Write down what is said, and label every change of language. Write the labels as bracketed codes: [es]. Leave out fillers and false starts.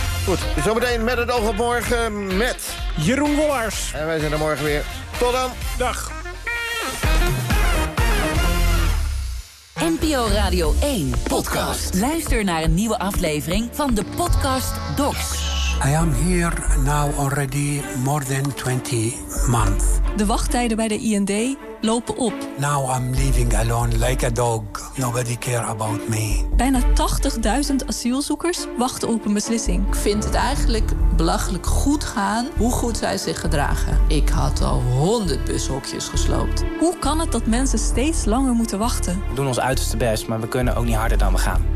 [nl] Goed, zometeen met het oog op morgen met Jeroen Wollars. En wij zijn er morgen weer. Tot dan. Dag. NPO Radio 1 podcast. Luister naar een nieuwe aflevering van de podcast Docs. [en] I am here now already more than 20 months. [nl] De wachttijden bij de IND lopen op. [en] Now I'm living alone like a dog. Nobody care about me. [nl] Bijna 80.000 asielzoekers wachten op een beslissing. Ik vind het eigenlijk belachelijk goed gaan hoe goed zij zich gedragen. Ik had al 100 bushokjes gesloopt. Hoe kan het dat mensen steeds langer moeten wachten? We doen ons uiterste best, maar we kunnen ook niet harder dan we gaan.